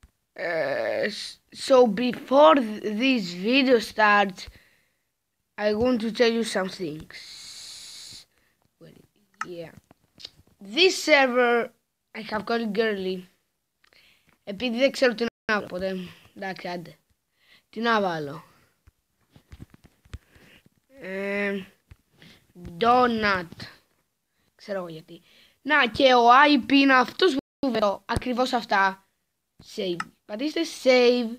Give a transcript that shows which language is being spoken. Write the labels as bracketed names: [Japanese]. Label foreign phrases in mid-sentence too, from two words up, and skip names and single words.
[English] So before this video starts, I want to tell you some things. Yeah. This server I have called girly. [Greek] Επειδή δεν ξέρω τι να βάλω ποτέ. Εντάξει, άντε. Τι να βάλω. Donut. Ξέρω εγώ γιατί. Να, και ο IP είναι αυτός που βρίσκω. Ακριβώς αυτά. Save. Πατήστε save.